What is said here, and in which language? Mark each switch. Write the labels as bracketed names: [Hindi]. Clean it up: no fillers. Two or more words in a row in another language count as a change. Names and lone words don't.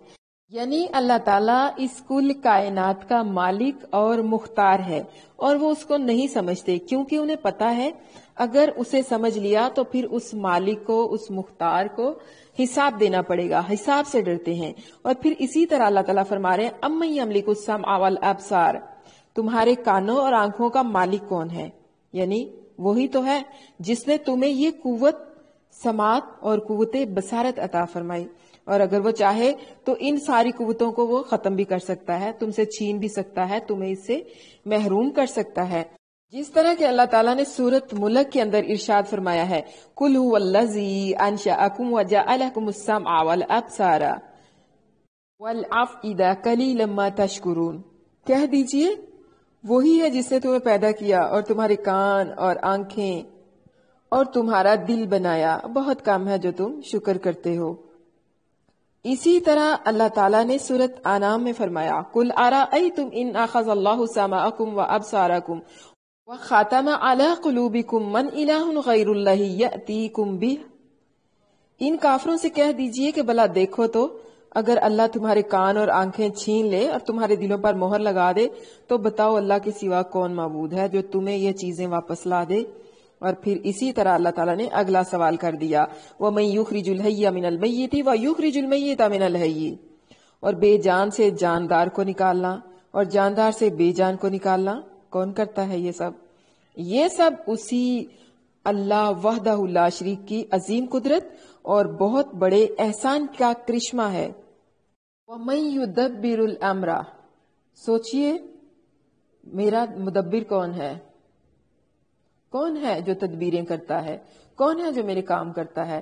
[Hindi] यानी अल्लाह ताला इस कुल कायनात का मालिक और मुख्तार है और वो उसको नहीं समझते, क्योंकि उन्हें पता है अगर उसे समझ लिया तो फिर उस मालिक को, उस मुख्तार को हिसाब देना पड़ेगा। हिसाब से डरते हैं। और फिर इसी तरह अल्लाह ताला फरमा रहे हैं, [Arabic] أم من يملك السمع والأبصار, [Hindi] तुम्हारे कानों और आंखों का मालिक कौन है। यानी वही तो है जिसने तुम्हें ये कुव्वत समात और कुव्वते बसारत अता फरमाई, और अगर वो चाहे तो इन सारी कुव्वतों को वो खत्म भी कर सकता है, तुमसे छीन भी सकता है, तुम्हें इससे महरूम कर सकता है। जिस तरह के अल्लाह ताला ने सूरत मुल्क के अंदर इरशाद फरमाया है, [Arabic] قل هو الذي أنشأكم وجعل لكم السمع والأبصار والأفئدة قليلا ما تشكرون, [Hindi] कह दीजिए वही है जिसने तुम्हें पैदा किया और तुम्हारे कान और आंखें और तुम्हारा दिल बनाया, बहुत कम है जो तुम शुक्र करते हो। इसी तरह अल्लाह ताला ने सूरत अनाम में फरमाया, [Arabic] قل أرأيتم إن أخذ الله سمعكم وأبصاركم وختم على قلوبكم من إله غير الله يأتيكم به. [Hindi] इन काफिरों से कह दीजिए कि भला देखो तो, अगर अल्लाह तुम्हारे कान और आंखें छीन ले और तुम्हारे दिलों पर मोहर लगा दे, तो बताओ अल्लाह के सिवा कौन माबूद है जो तुम्हें ये चीजें वापस ला दे। और फिर इसी तरह अल्लाह ताला ने अगला सवाल कर दिया, [Arabic] ومن يخرج الحي من الميت ويخرج الميت من الحي, [Hindi] और बेजान से जानदार को निकालना और जानदार से बेजान को निकालना कौन करता है ये सब? ये सब उसी अल्लाह [Arabic] وحده لا شريك [Hindi] की अजीम कुदरत और बहुत बड़े एहसान का करिश्मा है। [Arabic] ومن يدبر الأمر, [Hindi] सोचिए मेरा मुदब्बिर कौन है? कौन है जो तदबीरें करता है? कौन है जो मेरे काम करता है?